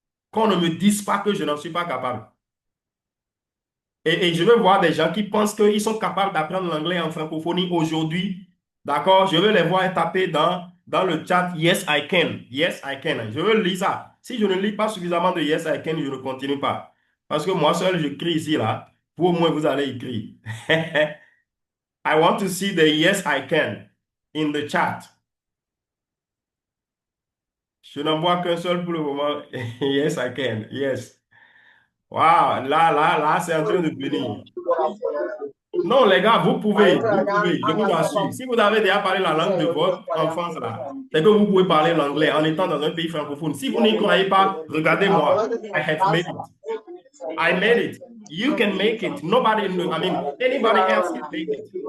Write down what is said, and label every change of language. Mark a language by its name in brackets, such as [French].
[French] Qu'on ne me dise pas que je n'en suis pas capable. Et je veux voir des gens qui pensent qu'ils sont capables d'apprendre l'anglais en francophonie aujourd'hui. D'accord? Je veux les voir taper dans le chat [English] Yes, I can. Yes, I can. [French] Je veux lire ça. Si je ne lis pas suffisamment de [English] Yes, I can, [French] je ne continue pas. Parce que moi seul, je crie ici, là. Vous, au moins, vous allez écrire. [English] I want to see the Yes, I can in the chat. [French] Je n'en vois qu'un seul pour le moment. [English] Yes, I can. Yes. [French] Wow, là, c'est en train de venir. Non, les gars, vous pouvez, je vous rassure. Si vous avez déjà parlé la langue de votre enfance, là, c'est que vous pouvez parler l'anglais en étant dans un pays francophone. Si vous n'y croyez pas, regardez-moi. [English] I have made it. I made it. You can make it. Nobody, anybody else can make it.